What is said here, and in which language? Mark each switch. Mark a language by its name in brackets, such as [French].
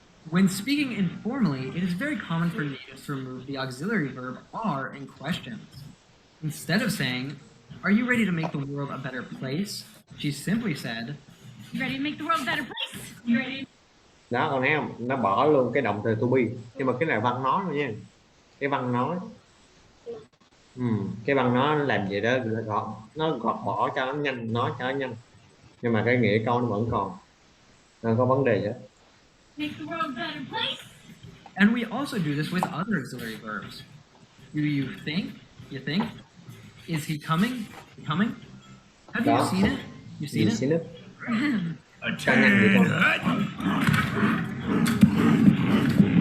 [English] When speaking informally, it is very common for natives to remove the auxiliary verb are in questions. Instead of saying, "Are you ready to make the world a better place?" she simply said, You ready to make the world a better place? You ready? [Vietnamese] Đó con thấy không? Nó bỏ luôn cái động từ to be. Nhưng mà cái này văn nói thôi nha. Cái văn nói. Cái văn nói nó làm gì đó nó gọt bỏ cho nó nhanh, nói cho nó nhanh. Nhưng mà cái nghĩa câu nó vẫn còn. Nên có vấn đề chứ. [English] Make the world a better place? and we also do this with other auxiliary verbs. Do you think? You think? Is he coming? Coming? Have you seen it? You've seen it?